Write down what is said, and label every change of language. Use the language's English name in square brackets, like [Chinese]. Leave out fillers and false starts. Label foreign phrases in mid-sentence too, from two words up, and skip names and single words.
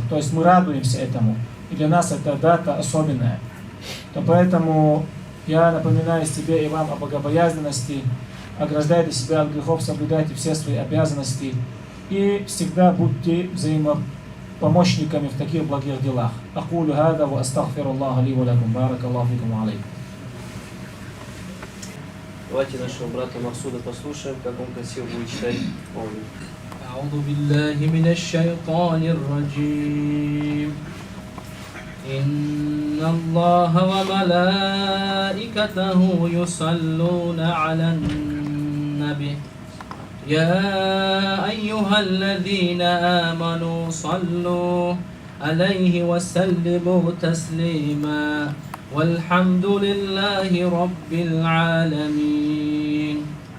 [Russian] То есть мы радуемся этому. И для нас это дата особенная. То поэтому я напоминаю себе и вам о богобоязненности. Ограждайте себя от грехов, соблюдайте все свои обязанности. И всегда будьте взаимопомощниками в таких благих делах. [Arabic] أقول هذا وأستغفر الله لي ولكم. بارك الله فيكم عليكم. [Russian] Давайте нашего брата Максуда послушаем, как он красиво будет читать маулид. [Arabic] أعوذ بالله من الشيطان الرجيم إن الله وملائكته يصلون على النبي يا أيها الذين آمنوا صلوا عليه وسلموا تسليما والحمد لله رب العالمين.